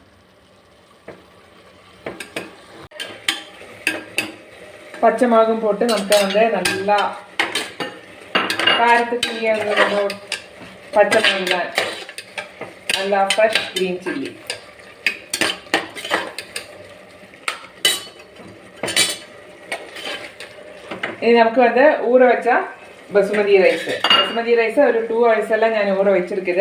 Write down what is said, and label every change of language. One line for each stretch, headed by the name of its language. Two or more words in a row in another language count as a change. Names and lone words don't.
Tamil: பச்சை மிளகும் போட்டு நமக்கு வந்து நல்லா காரத்துக்கு பச்சை மிளகாய், நல்லா
English: fresh green chilli.
Tamil: இது நமக்கு வந்து ஊற வச்சா
English: basmati rice
Malayalam: ഒരു 2 hours എല്ലാം ഞാൻ
Tamil: ஊற வச்சிருக்குது.